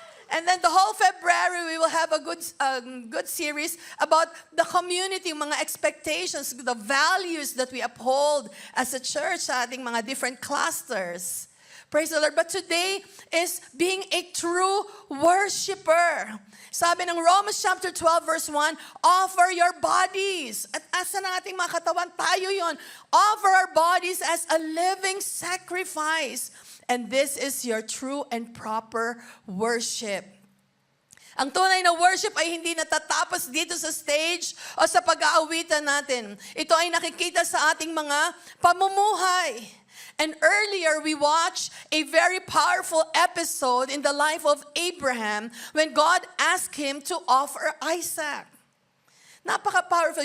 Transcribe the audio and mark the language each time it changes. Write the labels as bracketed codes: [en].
[en] And then the whole February, we will have a good series about the community, mga expectations, the values that we uphold as a church [tl] sa ating mga [en] different clusters. Praise the Lord. But today is being a true worshiper. [tl] Sabi ng Romans chapter 12, verse 1, [en] offer your bodies. [tl] At asa ng ating mga katawan, tayo yon. [en] Offer our bodies as a living sacrifice. And this is your true and proper worship. [tl] Ang tunay na worship ay hindi natatapos dito sa stage o sa pag-aawitan natin. Ito ay nakikita sa ating mga pamumuhay. [en] And earlier, we watched a very powerful episode in the life of Abraham when God asked him to offer Isaac. [tl] Napaka-powerful.